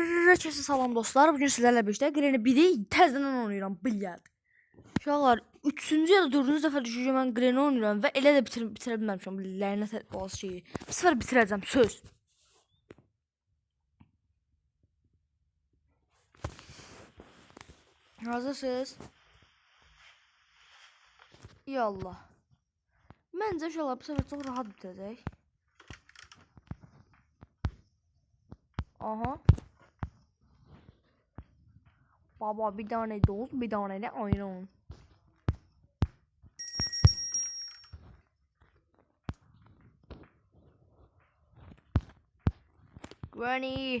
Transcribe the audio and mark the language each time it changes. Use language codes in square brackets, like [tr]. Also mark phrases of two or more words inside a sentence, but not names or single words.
[az] Herkese salam dostlar. Bugün sizlerle birlikte Granny 1'i təzədən oynayıram. Bilyard. Uşaqlar 3-cü ya da 4-cü dəfə düşəcəm mən Granny oynayıram və elə də bitirə bilməmişəm bu lənət olası şeyi. Bu səfər bitirəcəm söz. Hazırsınız? Ya Allah. Məncə uşaqlar bu səfər çox rahat bitirəcək. Aha. [tr] Baba bir tane dost, bir tane de ayran. Granny.